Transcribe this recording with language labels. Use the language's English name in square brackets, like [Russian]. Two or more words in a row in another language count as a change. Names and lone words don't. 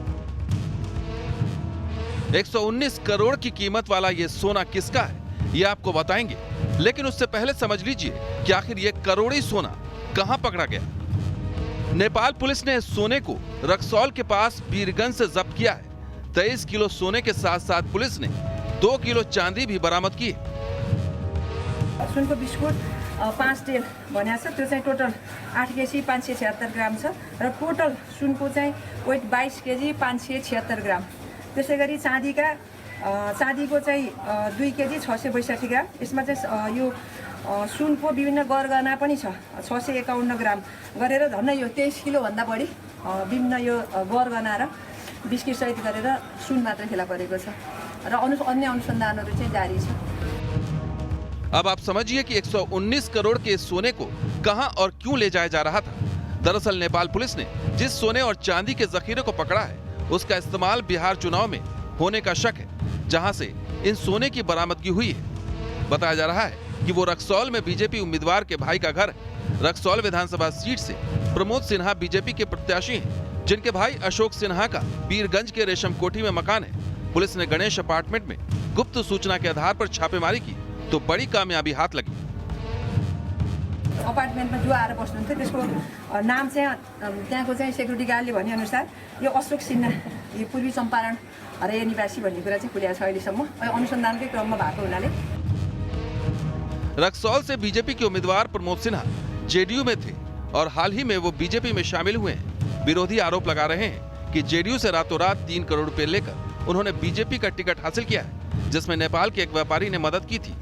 [Hindi] 119 करोड़ की कीमत वाला यह सोना किसका है यह आपको बताएंगे, लेकिन उससे पहले समझ लीजिए कि आखिर यह करोड़ी सोना कहां पकड़ा गया। नेपाल पुलिस ने इस सोने को रक्सौल के पास बीरगंज से जब्त किया है। 23 किलो सोने के साथ साथ पुलिस ने 2 किलो चांदी भी बरामद की है। [Nepali] सुनको बिस्कुट 5 टेल भनेको छ, त्यो चाहिँ टोटल 8 केजी 576 ग्राम छ र टोटल सुनको चाहिँ वेट 22 केजी 576 ग्राम। त्यसै गरी चाँदीको चाहिँ 2 केजी 662 ग्राम। यसमा चाहिँ यो सुनको विभिन्न गरगहना पनि छ 651 ग्राम गरेर झन्डै यो 23 किलो भन्दा बढी विभिन्न यो गरगहना र बिस्किट सहित गरेर सुन मात्र फेला परेको छ र अन्य अनुसन्धानहरू चाहिँ जारी छ। [Hindi] अब आप समझिए कि 119 करोड़ के सोने को कहां और क्यों ले जाया जा रहा था। दरअसल नेपाल पुलिस ने जिस सोने और चांदी के जखीरे को पकड़ा है उसका इस्तेमाल बिहार चुनाव में होने का शक है, जहां से इन सोने की बरामदगी हुई है। बताया जा रहा है कि वो रक्सौल में बीजेपी उम्मीदवार के भाई का घर है। रक्सौल विधानसभा सीट से प्रमोद सिन्हा बीजेपी के प्रत्याशी हैं, जिनके भाई अशोक सिन्हा का बीरगंज के रेशम कोठी में मकान है। पुलिस ने गणेश अपार्टमेंट में गुप्त सूचना के आधार पर छापेमारी की तो बड़ी कामयाबी हाथ लगी। [Nepali] अपार्टमेन्टमा जो आएर बस्नुहुन्थ्यो त्यसको नाम चाहिँ त्यहाँको चाहिँ सेक्युरिटी गार्डले भने अनुसार यो अशोक सिन्हा, यो पूर्वी चम्पारण हरेया निवासी भन्ने कुरा चाहिँ खुलेको छ। अहिलेसम्म अनुसन्धानकै क्रममा भएको हुनाले [Hindi] रक्सौल से बीजेपी के उम्मीदवार प्रमोद सिन्हा जेडीयू में थे और हाल ही में वो बीजेपी में शामिल हुए हैं। विरोधी आरोप लगा रहे हैं कि जेडीयू से रातों रात 3 करोड़ रुपए लेकर उन्होंने बीजेपी का टिकट हासिल किया है, जिसमें नेपाल के एक व्यापारी ने मदद की थी।